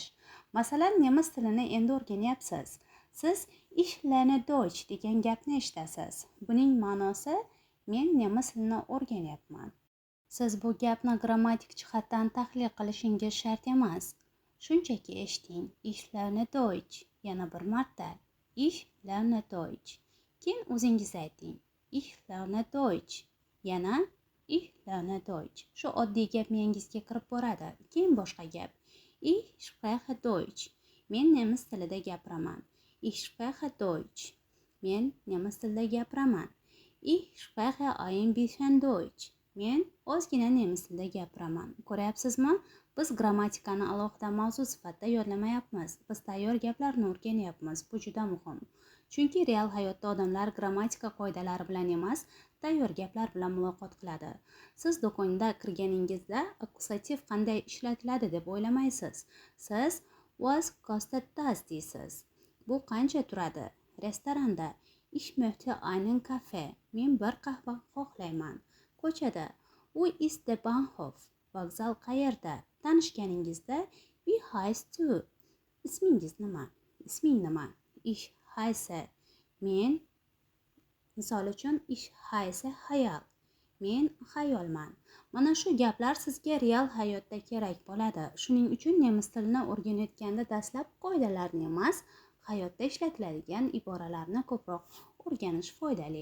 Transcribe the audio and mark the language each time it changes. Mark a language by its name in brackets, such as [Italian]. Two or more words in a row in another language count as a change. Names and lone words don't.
[Uzbek] Masalan, nemis tilini endi o'rganyapsiz. Siz [German] "Ich lerne Deutsch" [Uzbek] degan gapni eshitasiz. Buning ma'nosi men nemis tilini o'rganyapman. Siz bu gapni grammatik jihatdan tahlil qilishingiz shart emas. Shunchaki eshiting. [German] Ich lerne Deutsch. [Uzbek] Yana bir marta. [German] Ich lerne Deutsch. [Uzbek] Keyin o'zingiz ayting. [German] Ich lerne Deutsch. Yana Ich lerne Deutsch. [Uzbek] Shu oddiy gap miyangizga kirib boradi. Keyin boshqa gap. [German] Ich spreche Deutsch. [Uzbek] Men nemis tilida gapiraman. [German] Ich spreche Deutsch. [Uzbek] Men nemis tilida gapiraman. [German] Ich spreche ein bisschen Deutsch. [Uzbek] Men ozgina nemis tilida gapiraman. Ko'ryapsizmi? Biz grammatikani alohida mavzu sifatida yodlamayapmiz. Biz tayyor gaplarni o'rganyapmiz. Bu juda muhim. Chunki real hayotda odamlar grammatika qoidalari bilan emas, tayyor gaplar bilan muloqot qiladi. Siz do'konga kirganingizda akkusativ qanday ishlatiladi deb o'ylamaysiz. Siz [German] was kostet das [Uzbek] deysiz. Bu qancha turadi? [German] Restoranda Ich möchte einen Kaffee. [Uzbek] Men bir qahva xohlayman. [German] Ko'chada Wo ist der Bahnhof? [Uzbek] Vokzal qayerda? Tanishganingizda [German] Wie heißt du? [Uzbek] Ismingiz nima? Isming nima? [German] Ich heiße. [Uzbek] Men, misol uchun [German] Ich heiße [Uzbek] Hayal. Men xayolman. Mana shu gaplar sizga real hayotda kerak bo'ladi. Shuning uchun nemis tilini o'rganayotganda dastlab qoidalarni emas, hayotda ishlatiladigan iboralarni ko'proq o'rganish foydali.